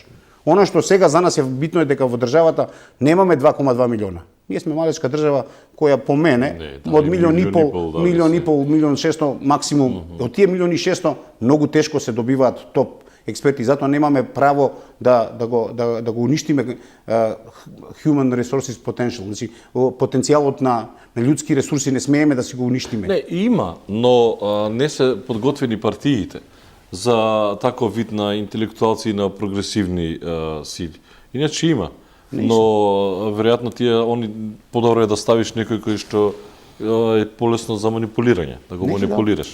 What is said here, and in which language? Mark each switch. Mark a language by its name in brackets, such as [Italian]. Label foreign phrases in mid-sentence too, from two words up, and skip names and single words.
[Macedonian] Она што сега за нас е битно е дека во државата немаме 2,2 милиона. Ние сме малечка држава која по мене од 1,5 милион, 1,6 максимум. Од тие 1,6 многу тешко се добиваат топ експерти, затоа немаме право да го уништиме [English] human resources potential, [Macedonian] значи потенцијалот на луѓски ресурси не смееме да си го уништиме. Не, има, но не се подготвени партиите за таков вид на интелектуалци и на прогресивни сили. Иначе има. Но веројатно они подобро е да ставиш некој кој што е полесно за манипулирање, да го манипулираш.